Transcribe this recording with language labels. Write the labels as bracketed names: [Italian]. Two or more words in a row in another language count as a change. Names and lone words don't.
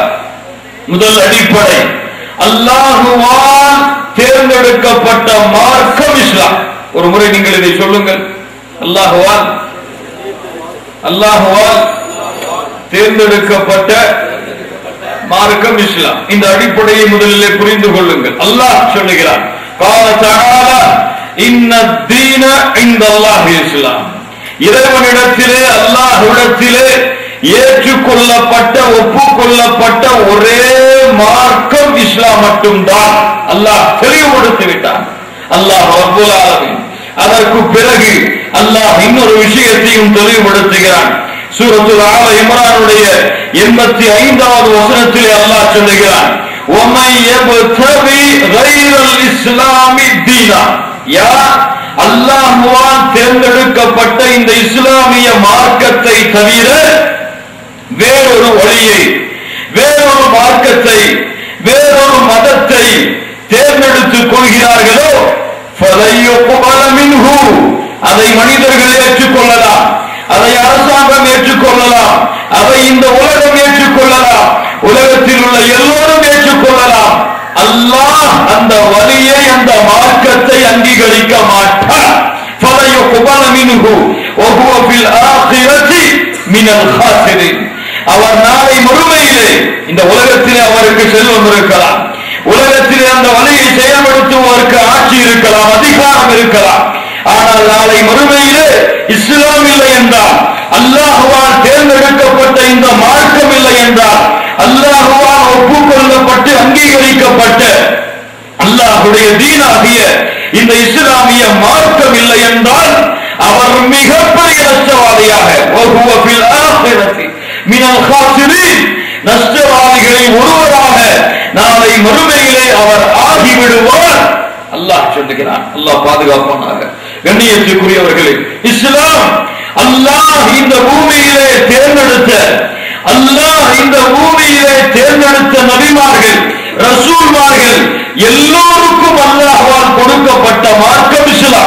[Tamil] முதல் அடிப்படை அல்லாஹ்வால் தேர்ந்தெடுக்கப்பட்ட மார்க்கம் இஸ்லாம். ஒரு முறை நீங்கள் இதை சொல்லுங்கள். அல்லாஹ்வால் தேர்ந்தெடுக்கப்பட்ட மார்க்கம் இஸ்லாம். இந்த அடிப்படையை முதலிலே புரிந்து கொள்ளுங்கள். அல்லாஹ் சொல்லுகிறார், [Arabic] قال تعالى ان الدين عند الله الاسلام. [Tamil] இறைவனிடத்திலே அல்லாஹ்விடத்திலே ஏற்றுக்கொள்ளப்பட்ட ஒப்புக்கொள்ளப்பட்ட ஒரே மார்க்கம் இஸ்லாம் மட்டும்தான். அல்லாஹ் தெளிவுபடுத்தி விட்டான். அல்லாஹ் [Arabic] رب العالمين [Tamil] அதற்கு பிறகு அல்லாஹ் இன்னொரு விஷயத்தையும் தெளிவுபடுத்துகிறான். சூரத்துல் ஆல இம்ரானுடைய 85வது வசனத்திலே அல்லாஹ் சொல்லுகிறான், [Arabic] وَمَن يَبْتَغِي غَيْرَ الْإِسْلَامِ دِينًا. [Tamil] யார் அல்லாஹ்வால் தேர்ந்தெடுக்கப்பட்ட இந்த இஸ்லாமிய மார்க்கத்தை தவிர வேறொரு வழியை, வேறொரு மார்க்கத்தை, வேறொரு மதத்தை தேர்ந்தெடுத்துக் கொள்கிறார்களோ [Arabic] فَلَن يُقْبَلَ مِنْهُ. [Tamil] அதை மனிதர்கள் ஏற்றுக்கொள்ளலாம், அதை அரசாங்கம் ஏற்றுக்கொள்ளலாம், அதை இந்த உலகம் ஏற்றுக்கொள்ளலாம், உலகத்தில் உள்ள எல்லோரும் ஏற்றுக்கொள்ளலாம். அல்லாஹ் அந்த வழியை, அந்த மார்க்கத்தை அங்கீகரிக்க மாட்டார். [Arabic] فَلَن يُقْبَلَ مِنْهُ وَهُوَ فِي الْآخِرَةِ مِنَ الْخَاسِرِينَ. [Tamil] அவர் நாளை மறுமையிலே, இந்த உலகத்திலே அவருக்கு செல்வம் இருக்கலாம், உலகத்திலே அந்த வழியை செயல்படுத்துவதற்கு ஆட்சி இருக்கலாம், அதிகாரம் இருக்கலாம், ஆனால் நாளை மறுமையிலே இஸ்லாம் இல்லை என்றால், அல்லாஹ்வால் தேர்ந்தெடுக்கப்பட்ட இந்த மார்க்கம் இல்லை என்றால், அல்லாஹ்வால் ஒப்புக்கொள்ளப்பட்டு அங்கீகரிக்கப்பட்ட அல்லாஹ்வுடைய தீனாகிய இந்த இஸ்லாமிய மார்க்கம் இல்லை என்றால் அவர் மிகப்பெரிய நஷ்டவாதியாக, [Arabic] وَهُوَ فِي الْآخِرَةِ مِنَ الْخَاسِرِينَ, [Tamil] நஷ்டவாதிகளில் ஒருவராக நாளை மறுமையிலே அவர் ஆகிவிடுவார். அல்லாஹ் சொல்லுகிறான். அல்லாஹ் பாதுகாப்பானாக. கண்ணியத்திற்குரியவர்களே, இஸ்லாம் அல்லாஹ் இந்த பூமியிலே தேர்ந்தெடுத்த, அல்லாஹ் இந்த பூமியிலே தேர்ந்தெடுத்த நபிமார்கள், ரசூல்மார்கள் எல்லோருக்கும் அல்லாஹ்வால் கொடுக்கப்பட்ட மார்க்கம் இஸ்லாம்.